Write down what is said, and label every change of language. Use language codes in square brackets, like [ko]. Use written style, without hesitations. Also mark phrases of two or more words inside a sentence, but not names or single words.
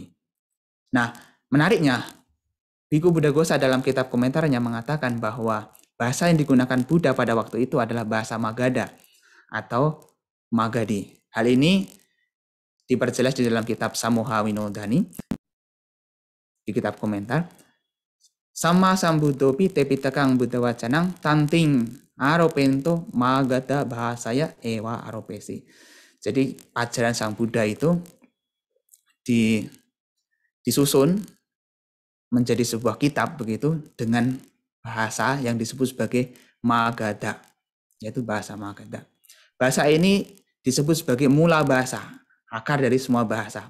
[id] Nah, menariknya, Bhikkhu Buddhaghosa dalam kitab komentarnya mengatakan bahwa bahasa yang digunakan Buddha pada waktu itu adalah bahasa Magadha atau Magadhi. Hal ini diperjelas di dalam kitab Samoha Winodani, di kitab komentar. [pi] Sama sambuddhopi te pitakang buddha wacanang tanting aropento Magadha bahasaya ewa aropesi. [id] Jadi ajaran Sang Buddha itu disusun menjadi sebuah kitab begitu dengan bahasa yang disebut sebagai Magadha, yaitu bahasa Magadha. Bahasa ini disebut sebagai mula bahasa, akar dari semua bahasa.